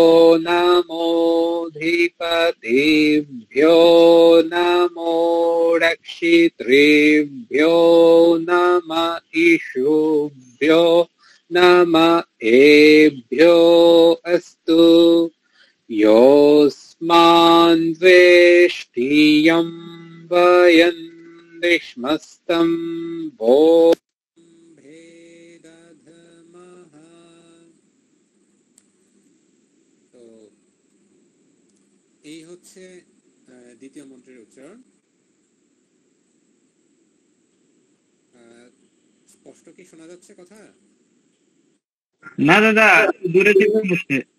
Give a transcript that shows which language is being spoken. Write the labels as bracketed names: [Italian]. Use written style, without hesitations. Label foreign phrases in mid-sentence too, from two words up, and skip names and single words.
[Sanskrit] নমোধিপতিভ্যো নমো রক্ষিতৃভ্যো নম ইশুভ্যো নম এভ্যো অস্তু। योऽस्मान् द्वेष्टियं वयं विष्मस्तं वो भेदधमः। [Bangla] তো এই হচ্ছে দ্বিতীয় মন্ত্রের উচ্চারণ। স্পষ্ট কি শোনা যাচ্ছে কথা? না দাদা, দূরে থেকে হচ্ছে।